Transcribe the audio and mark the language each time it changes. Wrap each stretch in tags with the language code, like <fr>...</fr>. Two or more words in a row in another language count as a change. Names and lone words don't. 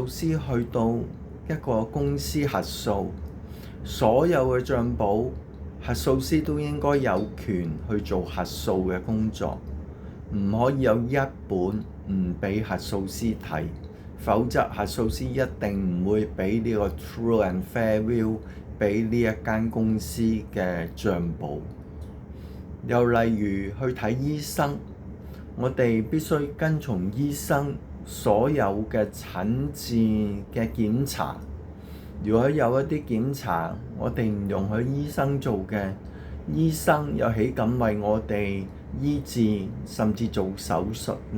<yue>師去到一個公司核數，所有嘅賬簿核數師都應該有權去做核數嘅工作，唔可以有一本唔俾核數師睇，否則核數師一定唔會俾呢個</yue> <en>true and fair view</en> <yue>俾呢一間公司嘅賬簿。又例如去睇醫生，我哋必須跟從醫生所有嘅診治嘅檢查。如果有一啲檢查我哋唔容許醫生做嘅，醫生又豈敢為我哋醫治甚至做手術呢？</yue>